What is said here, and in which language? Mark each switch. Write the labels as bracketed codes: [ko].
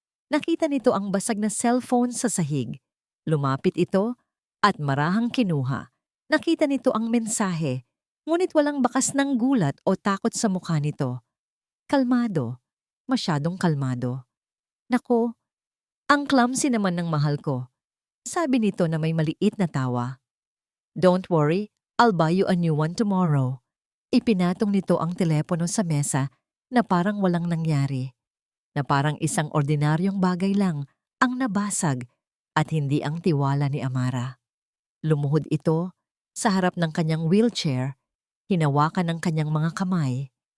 [tl] Nakita nito ang basag na cellphone sa sahig. Lumapit ito at marahang kinuha. Nakita nito ang mensahe, ngunit walang bakas ng gulat o takot sa mukha nito. Kalmado, masyadong kalmado. Nako, ang clumsy naman ng mahal ko. Sabi nito na may maliit na tawa. [en] Don't worry, I'll buy you a new one tomorrow. [tl] Ipinatong nito ang telepono sa mesa na parang walang nangyari. Na parang isang ordinaryong bagay lang ang nabasag at hindi ang tiwala ni Amara. Lumuhod ito sa harap ng kanyang wheelchair, hinawakan ng kanyang mga kamay.